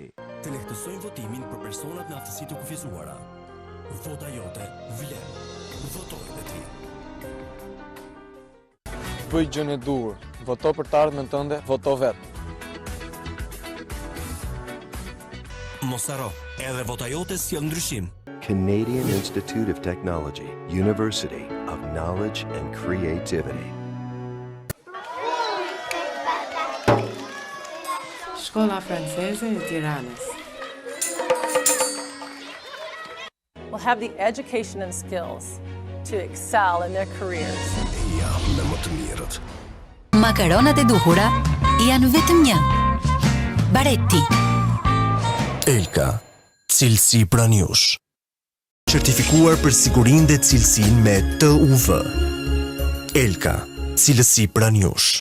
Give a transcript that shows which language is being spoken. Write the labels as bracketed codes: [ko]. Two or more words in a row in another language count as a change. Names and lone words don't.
[sq] Të lehtësojmë votimin për personat në aftësi të kufizuara. Vota jote vlen. Votoret e ti. Bëj gjën e duhur. Voto për të ardhmen tënde, voto vetë. Mos haro, edhe vota jote sjell ndryshim. [en] Canadian Institute of Technology, University of Knowledge and Creativity. [sq] Shkolla Franceze e Tiranës. [en] Will have the education and skills to excel in their careers. [sq] Me më të mirët. Makaronat e duhura janë vetëm një. Baretti. Elka, cilësi pranë jush. Certifikuar për sigurinë dhe cilësinë me TUV. Elka, cilësi pranë jush.